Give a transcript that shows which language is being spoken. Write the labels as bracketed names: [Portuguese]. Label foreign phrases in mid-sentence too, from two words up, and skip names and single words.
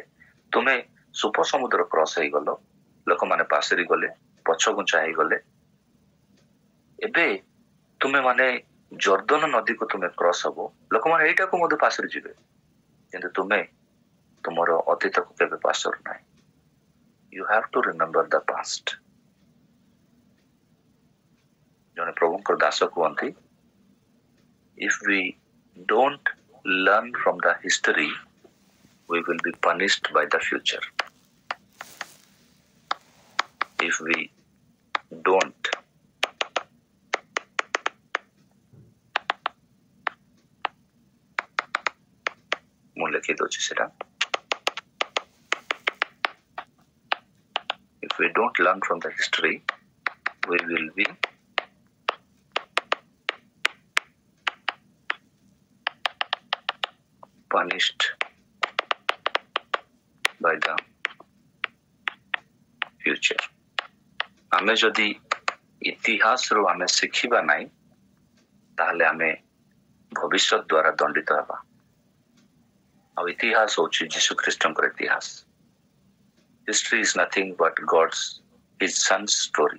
[Odia] ତୁମେ ସୁପ ସମୁଦ୍ର କ୍ରସ ହେଇଗଲ, ଲୋକମାନେ ପାସରି ଗଲେ, ପଛଘୁଞ୍ଚା ହେଇଗଲେ, ଏବେ ତୁମେ ମାନେ ଜର୍ଦ୍ଦନ ନଦୀକୁ ତୁମେ କ୍ରସ ହବ, ଲୋକମାନେ ଏଇଟାକୁ ମଧ୍ୟ ପାସରି ଯିବେ, କିନ୍ତୁ ତୁମେ ତୁମର ଅତୀତକୁ କେବେ ପାସରୁ ନାହିଁ। [English] You have to remember the past। [Odia] ଜଣେ ପ୍ରଭୁଙ୍କର ଦାସ କୁହନ୍ତି, [English] if we don't learn from the history, we will be punished by the future। If we don't [Odia] ମୁଁ ଲେଖି ଦଉଛି ସେଟା, [English] if we don't learn from the history, we will be punished by the future। [Odia] ଆମେ ଯଦି ଇତିହାସରୁ ଆମେ ଶିଖିବା ନାହିଁ ତାହେଲେ ଆମେ ଭବିଷ୍ୟତ ଦ୍ୱାରା ଦଣ୍ଡିତ ହେବା। ଆଉ ଇତିହାସ ହଉଛି ଯୀଶୁ ଖ୍ରୀଷ୍ଟଙ୍କର ଇତିହାସ। [English] history is nothing but God's his sons story.